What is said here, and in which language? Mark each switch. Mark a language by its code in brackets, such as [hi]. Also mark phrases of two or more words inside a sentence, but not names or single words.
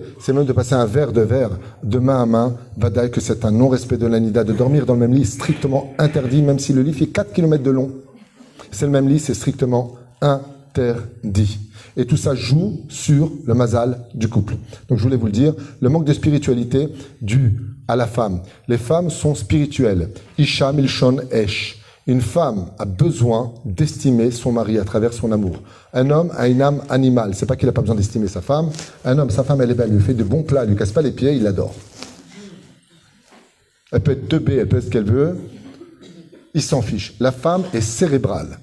[fr] C'est même de passer un verre de main à main, vadaï que c'est un non-respect de la Nida, de dormir dans le même lit strictement interdit, même si le lit fait 4 km de long. C'est le même lit, c'est strictement interdit. Et tout ça joue sur le mazal du couple. Donc je voulais vous le dire, le manque de spiritualité dû à la femme. Les femmes sont spirituelles. [he] אשה מלשון אש. [fr] Une femme a besoin d'estimer son mari à travers son amour. Un homme a une âme animale. C'est pas qu'il n'a pas besoin d'estimer sa femme. Un homme, sa femme, elle est belle, elle lui fait de bons plats, elle lui casse pas les pieds, il l'adore. Elle peut être teubée, elle peut être ce qu'elle veut. Il s'en fiche. La femme est cérébrale.